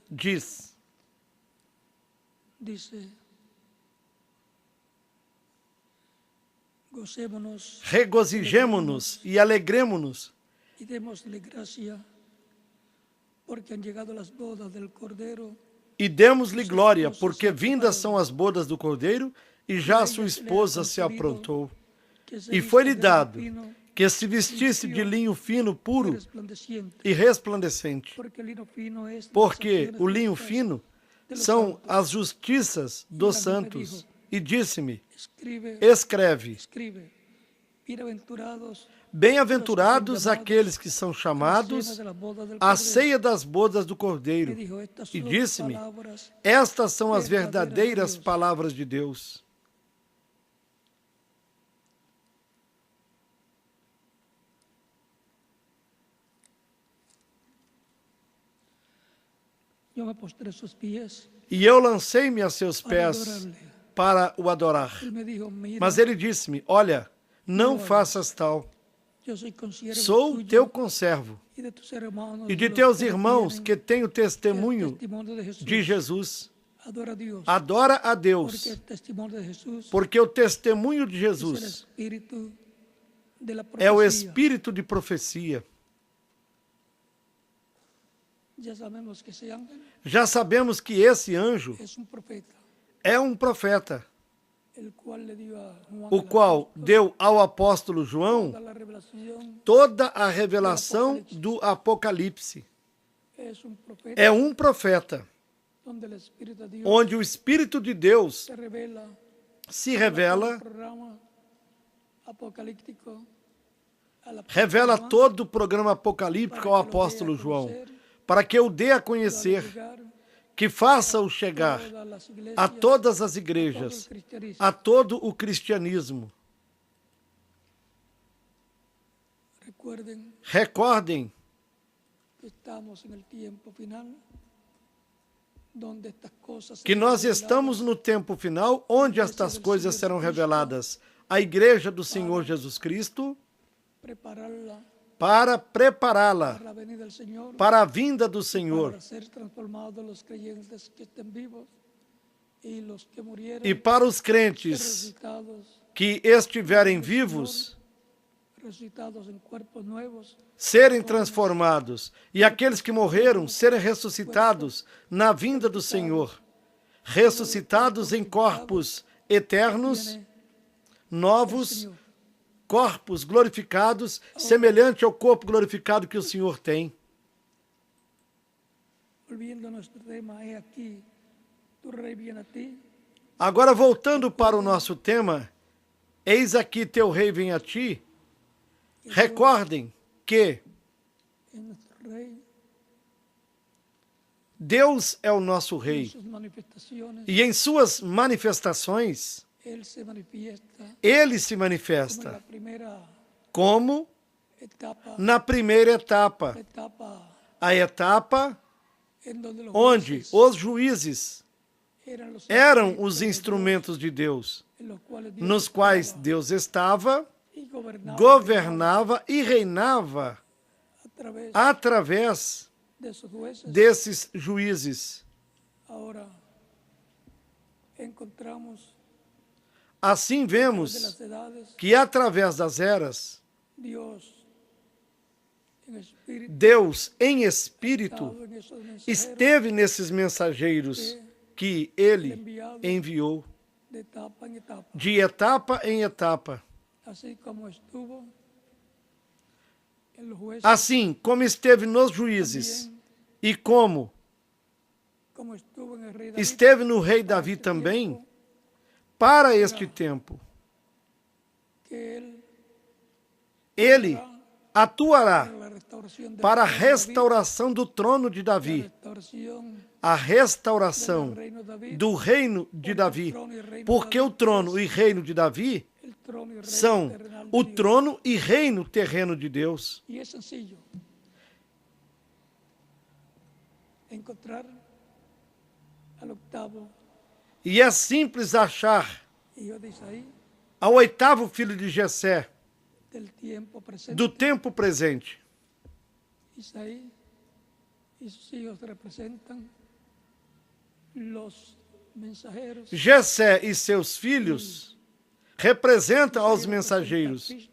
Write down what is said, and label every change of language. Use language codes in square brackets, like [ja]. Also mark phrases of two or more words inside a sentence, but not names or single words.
[pt] diz: [es] dice: gocémonos [pt] regozijemo-nos e alegremo-nos [es] y démosle gracia porque han llegado las bodas del Cordero [pt] e demos-lhe glória, porque vindas são as bodas do Cordeiro e já sua esposa se aprontou. [es] que se [pt] E [es] vista [pt] foi-lhe de dado [es] lino [pt] que se vestisse de linho fino, [es] fino y puro resplandeciente, [pt] e resplandecente, [es] porque el lino fino es de las porque acciones [pt] o linho [es] justas [pt] fino [es] de los [pt] são [es] santos. [pt] as justiças dos santos. E disse-me: [es] Escribe, [pt] escreve, [es] escribe, bienaventurados [pt] bem-aventurados aqueles que são [es] a la cena [pt] chamados [es] de las bodas del [pt] à [es] Cordero. [pt] ceia das bodas do [es] Me [pt] Cordeiro. [es] dijo, estas [pt] E [es] son [pt] disse-me: [es] palabras [pt] estas são as verdadeiras verdadeiras de Deus. palavras de Deus. [es] Yo me postré a sus pies [pt] E eu lancei-me a seus [es] para [pt] pés [es] adorarle. [pt] para o adorar. [es] Él me dijo, mira, [pt] Mas ele disse-me: olha, não faças tal. [es] yo soy consiervo [pt] Sou [es] tuyo [pt] teu conservo [es] y de tus hermanos [pt] e de [es] los [pt] teus [es] que [pt] irmãos [es] tienen [pt] que têm o [es] el [pt] testemunho [es] testimonio de Jesús. [pt] de Jesus. [es] Adora a Dios, [pt] Adora a [es] porque [pt] Deus, [es] el testimonio de Jesús [pt] porque o testemunho de [es] es el [pt] Jesus [es] espíritu de la [pt] é o [es] profecía. [pt] espírito de profecia. [es] Ya sabemos que ese ángel [pt] Já sabemos que esse anjo [es] es un profeta, [pt] é um profeta, [es] el cual le dio a Juan [pt] o [es] el [pt] qual [es] apóstol [pt] deu ao apóstolo João [es] toda la revelación. [pt] toda a revelação do Apocalipse. [es] Es un profeta [pt] É um profeta, [es] donde el Espíritu de Dios [pt] onde o Espírito de Deus [es] se revela [pt] se revela, [es] el programa apocalíptico al apóstol [pt] revela [es] Juan, [pt] todo o programa apocalíptico ao apóstolo João, para que o dê a conhecer, que faça-o chegar [es] todas las iglesias, [pt] a todas as [es] todo el [pt] igrejas, [es] cristianismo. [pt] a todo o cristianismo. [es] Recuerden [pt] Recordem [es] que estamos en el tiempo final, donde estas cosas [pt] que [es] serán [pt] nós [es] reveladas [pt] estamos no tempo final, onde estas coisas serão reveladas à Igreja do Senhor Jesus Cristo, [es] prepararla [pt] para prepará-la [es] para la venida del Señor, [pt] para a vinda do Senhor [es] para ser transformados los creyentes que estén vivos y los que murieron, [pt] e para os ser crentes [es] resucitados, [pt] que estiverem vivos [es] resucitados en cuerpos nuevos, [pt] serem transformados e aqueles que morreram serem ressuscitados na vinda do Senhor, ressuscitados em corpos eternos, [es] tiene el [pt] novos, [es] Señor. [pt] corpos glorificados, semelhante ao corpo glorificado que o Senhor tem. [es] Volviendo a nuestro tema, he aquí, tu rey viene a ti, [pt] Agora, voltando para o nosso tema, eis aqui teu rei vem a ti. Recordem que [es] es nuestro rey, [pt] Deus é o nosso [es] en [pt] rei [es] sus manifestaciones, [pt] e em suas manifestações, [es] Él se manifiesta [pt] ele se [es] como en [pt] manifesta [es] la primera [pt] como [es] etapa, [pt] na primeira etapa, a etapa [es] en donde los [pt] onde [es] jueces [pt] os juízes eram os [es] instrumentos [pt] instrumentos de Deus, [es] en los cuales Dios [pt] nos quais [es] estaba [pt] Deus estava, [es] y gobernaba [pt] governava e reinava [es] a través [pt] através [es] de sus jueces. [pt] desses juízes. [es] Ahora encontramos [pt] Assim [es] de [pt] vemos [es] las edades [pt] que através das eras, [es] Dios en espíritu [pt] Deus em espírito [es] estaba en esos mensajeros [pt] esteve nesses mensageiros que ele enviou [es] de etapa en etapa, [pt] de etapa em etapa. [es] así como estuvo en los jueces, [pt] Assim como esteve nos juízes e como [es] como estuvo en el rey David, [pt] esteve no rei Davi também, para este tempo. [es] que [pt] Ele atuará [es] la restauración del [pt] para a [es] reino de David, [pt] restauração do trono de [es] la [pt] Davi, [es] restauración [pt] a restauração [es] del reino de David, [pt] do reino de Davi, porque o trono e reino de Davi [es] el trono y reino [pt] são [es] terrenal de [pt] o [es] Dios. [pt] trono e reino terreno de Deus. [es] Y es sencillo encontrar al octavo [pt] E é simples achar [es] hijo de Isaí, [pt] ao oitavo filho de Jessé, do tempo presente. Isaí e seus filhos representam os mensageiros. Jessé e seus filhos representam aos mensageiros.